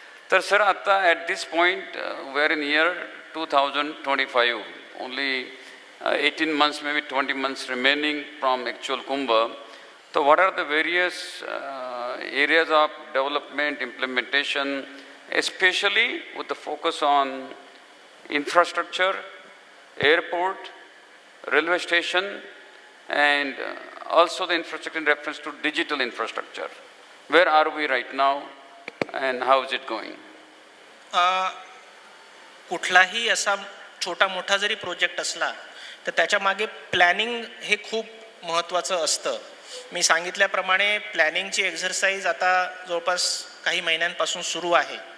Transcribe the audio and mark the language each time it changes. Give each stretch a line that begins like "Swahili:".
Marathi: तर सर आता
English: At this point we are in year 2025, only 18 months, maybe 20 months remaining from actual Kumbh. So what are the various areas of development, implementation, especially with the focus on infrastructure, airport, railway station, and also the infrastructure in reference to digital infrastructure? Where are we right now and how is it going?
Marathi: कुठलाही असा छोटा मोठा जरी project असला तर त्याच्या मागे planning हे खूप महत्त्वाचं असतं. मी सांगितल्याप्रमाणे प्लॅनिंगची एक्झरसाइज आता जवळपास काही महिन्यांपासून सुरू आहे.